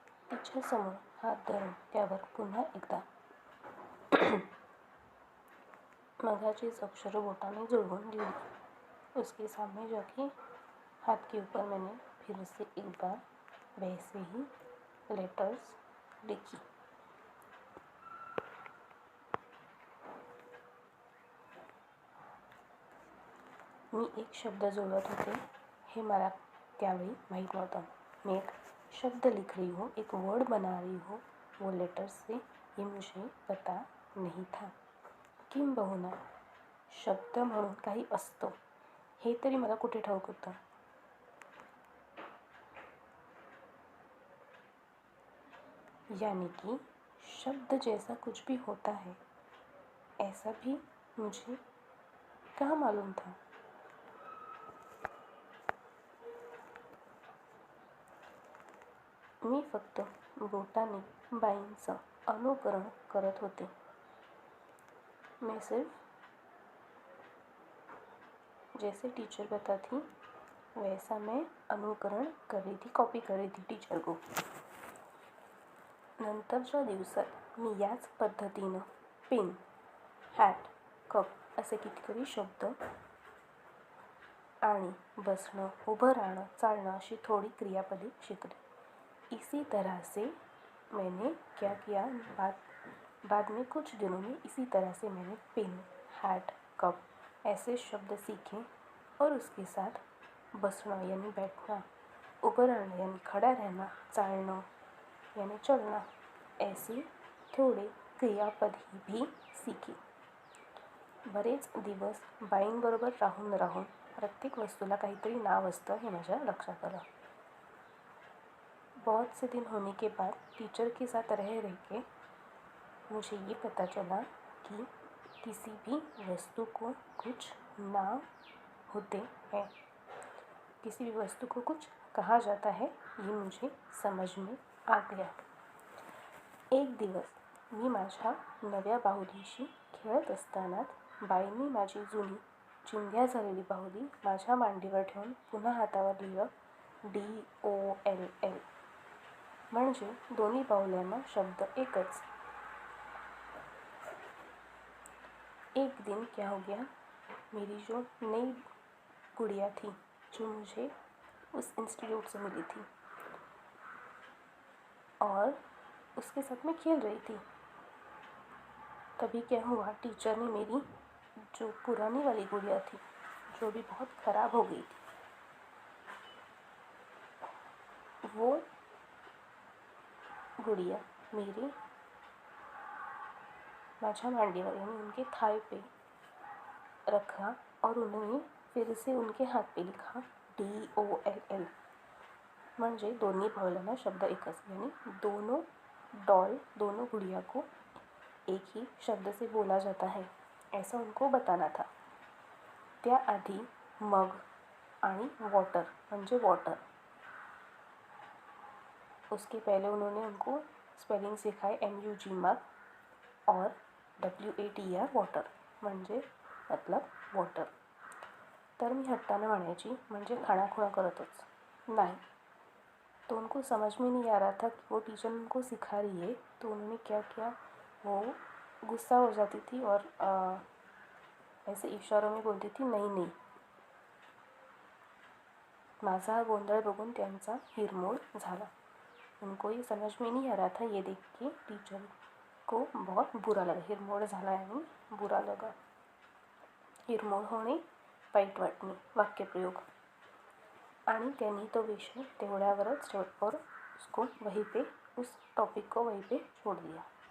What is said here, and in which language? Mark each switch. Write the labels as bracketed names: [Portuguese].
[Marathi] तिच्यासमोर हात धरून त्यावर पुन्हा एकदा मघाचीच अक्षरं बोटाने जुळवून लिहिली। [Hindi] उसके सामने जाके हाथ के ऊपर मैंने फिर से एक बार वैसे ही लेटर्स लिखी। [Marathi] मी एक शब्द जुळवत होते हे मला त्यावेळी माहीत नव्हतं। [Hindi] मैं एक शब्द लिख रही हूँ, एक वर्ड बना रही हूँ वो लेटर्स से, ये मुझे पता नहीं था। [Marathi] किंबहुना शब्द म्हणून काही असतं हे तरी मला कुठे ठाऊक होतं। [Hindi] यानी कि शब्द जैसा कुछ भी होता है ऐसा भी मुझे कहाँ मालूम था। [Marathi] मी फक्त बोटाने बाईंचं अनुकरण करत होते। [Hindi] मैं सिर्फ जैसे टीचर बताती वैसा मैं अनुकरण कर रही थी, कॉपी कर रही थी टीचर को। [Marathi] नंतरच्या दिवसात मी याच पद्धतीनं पेन, हॅट, कप असे कितीतरी शब्द आणि बसणं, उभं राहणं, चालणं अशी थोडी क्रियापदे शिकली। [Hindi] इसी तरह से मैंने क्या किया, बाद में कुछ दिनों में इसी तरह से मैंने पेन, हैट, कप ऐसे शब्द सीखे और उसके साथ बसना यानी बैठना, ऊपर रहना यानी खड़ा रहना, चालना यानी चलना ऐसे थोड़े क्रियापद भी सीखे। [Marathi] बरेच दिवस बाईंबरोबर राहून राहून प्रत्येक वस्तूला काहीतरी नाव असतं हे माझ्या लक्षात आलं। [Hindi] बहुत से दिन होने के बाद टीचर के साथ रह के मुझे ये पता चला कि किसी भी वस्तु को कुछ नाम होते हैं, किसी भी वस्तु को कुछ कहा जाता है, ये मुझे समझ में आ गया। [Marathi] एक दिवस मी माझ्या नव्या बाहुलीशी खेळत असताना बाईंनी माझी जुनी चिंध्या झालेली बाहुली माझ्या मांडीवर ठेवून पुन्हा हातावर लिहिलं DOLL, म्हणजे दोन्ही बाहुल्यांना शब्द एकच। [Hindi] एक दिन क्या हो गया, मेरी जो नई गुड़िया थी जो मुझे उस इंस्टीट्यूट से मिली थी और उसके साथ मैं खेल रही थी, तभी क्या हुआ, टीचर ने मेरी जो पुरानी वाली गुड़िया थी जो भी बहुत ख़राब हो गई थी वो गुड़िया मेरे [Marathi] माझ्या मांडीवर [Hindi] यानी उनके थाई पे रखा और उन्होंने फिर से उनके हाथ पे लिखा DOLL, [Marathi] म्हणजे दोन्ही बाहुल्यांना शब्द एकच [Hindi] यानी दोनों डॉल, दोनों गुड़िया को एक ही शब्द से बोला जाता है ऐसा उनको बताना था। [Marathi] त्याआधी मग आणि वॉटर म्हणजे वॉटर, [Hindi] उसके पहले उन्होंने उनको स्पेलिंग सिखाए MUG मग और WATR वॉटर [Marathi] म्हणजे [Hindi] मतलब वॉटर। [Marathi] तर मी हट्टाने म्हणायची म्हणजे खाणाखुणा करतच [Hindi] नहीं, तो उनको समझ में नहीं आ रहा था कि वो टीचर उनको सिखा रही है, तो उन्होंने क्या किया, वो गुस्सा हो जाती थी और ऐसे इशारों में बोलती थी नहीं नहीं। [Marathi] माझा हा गोंधळ बघून त्यांचा हिरमोड झाला। [Hindi] उनको ये समझ में नहीं आ रहा था, ये देख के टीचर को बहुत बुरा लगा। [Marathi] हिरमोड झाला [Hindi] यानी बुरा लगा, [Marathi] हिरमोड होणे, वाईट वाटणे वाक्यप्रयोग। आणि त्यांनी तो विषय तेवढ्यावरच [Hindi] और उसको वहीं पे उस टॉपिक को वहीं पे छोड़ दिया।